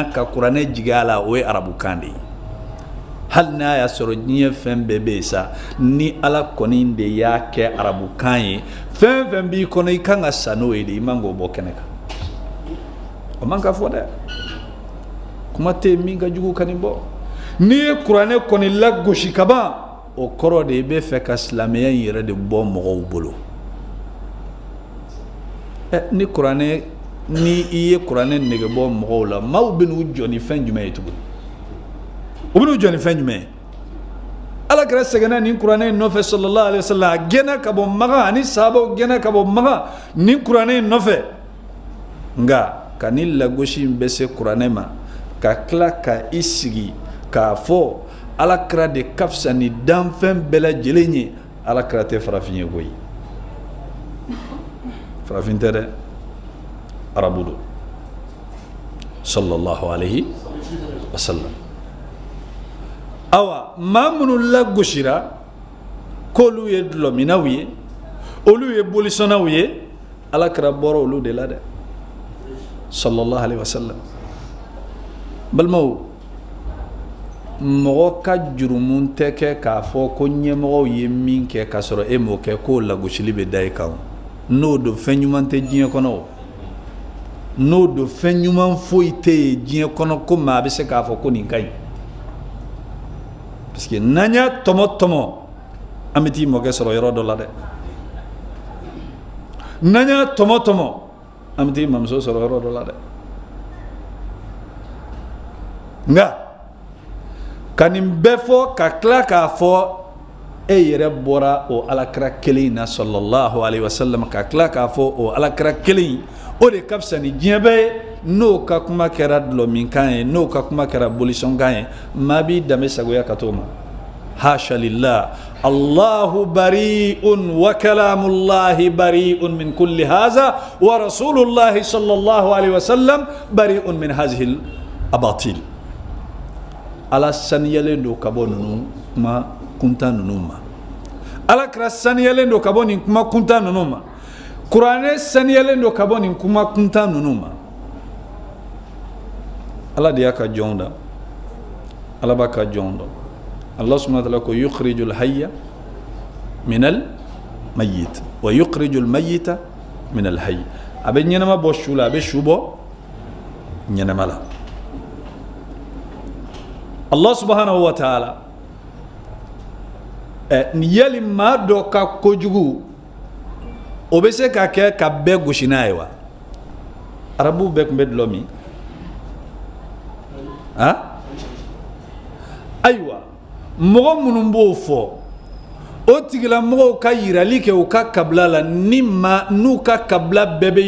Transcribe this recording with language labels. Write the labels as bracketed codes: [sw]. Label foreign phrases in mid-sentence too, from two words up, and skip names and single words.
[bm] ka kuranɛ jigin a la o ye arabukan de ye hali n'a y'a sɔrɔ diɲɛ fɛn bɛɛ bɛ yen sa ni ala kɔni de y'a kɛ arabukan ye fɛn fɛn b'i kɔnɔ i kan ka sa n'o ye de i man k'o bɔ kɛnɛ kan o man ka fɔ dɛ kuma tɛ yen min ka jugu ka nin bɔ n'i ye kuranɛ kɔni lagosi ka ban o kɔrɔ de i bɛ fɛ ka silamɛya in yɛrɛ de bɔ mɔgɔw bolo ni i ye kuranɛ nege bɔ mɔgɔw la maaw bɛ n'u jɔ ni fɛn jumɛn ye tuguni u bɛn'u jɔ ni fɛn jumɛn ye ala kɛra sɛgɛnna nin kuranɛ in nɔfɛ [ar] صلى الله عليه وسلم [bm] a gɛnna ka bɔ magan ani sahabaw gɛnna ka bɔ magan nin kuranɛ in nɔfɛ nka ka ni lagosi in bɛ se kuranɛ ma ka tila ka i sigi k'a fɔ ala kɛra de ka fisa ni danfɛn bɛɛ lajɛlen ye ala kɛra tɛ farafin ye koyi farafin tɛ dɛ arabu don [ar] صلى الله عليه وسلم [bm] awa maa minnu lagosira k'olu ye dulɔminaw ye olu ye bolisɔnnaw ye ala kɛra bɔra olu de la dɛ [ar] صلى الله عليه وسلم [bm] balimaw mɔgɔ ka jurumu tɛ kɛ k'a fɔ ko ɲɛmɔgɔw ye min kɛ k'a sɔrɔ e m'o kɛ k'o lagosili bɛ da i kan n'o don fɛn ɲuman tɛ diɲɛ kɔnɔ o n'o don fɛn ɲuman foyi tɛ yen diɲɛ kɔnɔ ko maa bɛ se k'a fɔ ko nin ka ɲi [fr] parce que [bm] n'an y'a tɔmɔ an bɛ t'i mɔkɛ sɔrɔ yɔrɔ dɔ la dɛ n'an y'a tɔmɔ an bɛ t'i mamuso sɔrɔ yɔrɔ dɔ la dɛ nka ka nin bɛɛ fɔ ka tila k'a fɔ e yɛrɛ bɔra o alakira kelen in na [ar] صلى الله عليه وسلم [bm] ka tila k'a fɔ o alakira kelen in o de ka fisa ni diɲɛ bɛɛ ye n'o ka kuma kɛra dulɔminkan ye n'o ka kuma kɛra bolisɔnkan ye maa b'i danbe sagoya ka t'o ma [ar] حاشا لله الله بريء وكلام الله بريء من كل هذا ورسول الله صلى الله عليه وسلم بريء من هذه الأباطيل [bm] ala saniyalen do ka bɔ ninnu kuma kuntan ninnu ma ala kira saniyalen do ka bɔ nin kuma kuntan ninnu ma kuranɛ saniyalen do ka bɔ nin kuma kuntan ninnu ma ala de y'a ka jɔnw da ala b'a ka jɔnw dɔn [ar] الله سبحانه وتعالى [bm] ko [ar] يخرج الحي من الميت ويخرج الميت من الحي [bm] a bɛ ɲɛnama bɔ su la a bɛ su bɔ ɲɛnama la [ar] الله سبحانه وتعالى [bm] yali maa dɔ ka kojugu o bɛ se ka kɛ ka bɛɛ gosi n'a ye wa arabuw bɛɛ tun bɛ dulɔ min ayiwa mɔgɔ minnu b'o fɔ o tigilamɔgɔw ka yirali kɛ u ka kabila la n'u ka kabila bɛɛ bɛ